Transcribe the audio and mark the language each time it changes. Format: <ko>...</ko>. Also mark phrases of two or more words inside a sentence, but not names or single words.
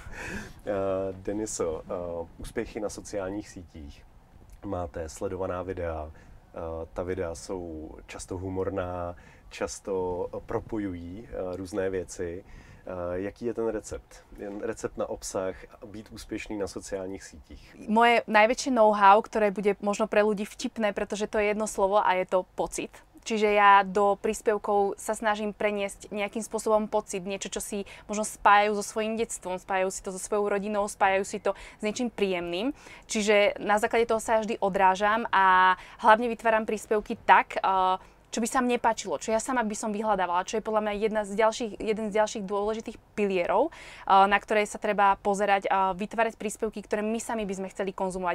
<cs>Deniso, úspěchy na sociálních sítích. Máte sledovaná videa. Ta videa jsou často humorná, často propojují různé věci. Jaký je ten recept? Recept na obsah a být úspěšný na sociálních sítích?</cs> <sk>Moje najväčšie know-how, ktoré bude možno pre ľudí vtipné, pretože to je jedno slovo a je to pocit. Čiže ja do príspevkov sa snažím preniesť nejakým spôsobom pocit, niečo, čo si možno spájajú so svojím detstvom, spájajú si to so svojou rodinou, spájajú si to s niečím príjemným. Čiže na základe toho sa vždy odrážam a hlavne vytváram príspevky tak, čo by sa mne páčilo, čo ja sama by som vyhľadávala, čo je podľa mňa jeden z ďalších dôležitých pilierov, na ktoré sa treba pozerať, vytvárať príspevky, ktoré my sami by sme chceli konzumovať.</sk>